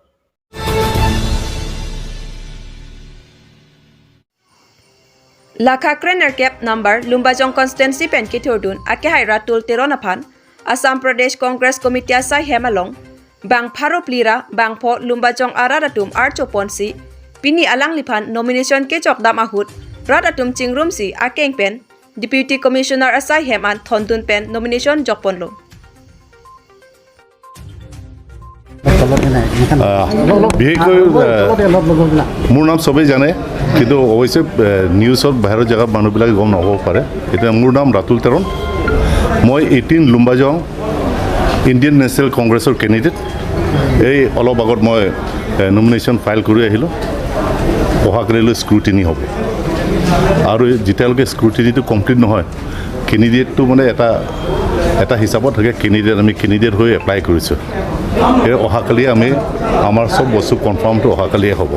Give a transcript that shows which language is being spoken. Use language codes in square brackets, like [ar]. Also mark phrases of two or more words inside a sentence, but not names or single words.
[mjw] Lakha krener cap number Lumbajong constituency pen kithur akehai ratul Teron aphan Assam Pradesh Congress Committee Asaihem along bang pharo plira bang pho Lumbajong arat atum archopon si Pini alang liphan nomination ke chokdam ahut rat atum chingrum si akeng pen [en] Deputy Commissioner [mjw] Asaihem and Thondun pen nomination jokpon lo. [as] মোৰ নাম সবে জানে কিন্তু অৱশ্যে নিউজত বাহিৰৰ জায়গাত মানুহবিলাকে গম নহ'ব পাৰে এতিয়া মোৰ নাম ৰাতুল তেৰণ মই 18 লুম্বাজং ইণ্ডিয়ান নেশ্যনেল কংগ্ৰেছৰ কেণ্ডিডেট এই অলপ আগত মই [en] nomination file [as] কৰি আহিলোঁ অহাকালিলৈ স্ক্ৰুটিনি হ'ব আৰু যেতিয়ালৈকে স্ক্ৰুটিনিটো কমপ্লিট নহয় কেণ্ডিডেটটো মানে এটা হিচাপত থাকে কেণ্ডিডেট আমি কেণ্ডিডেট হৈ এপ্লাই কৰিছোঁ এই অহাকালি আমি আমাৰ সব বস্তু কনফাৰ্মটো অহাকালিয়ে হ'ব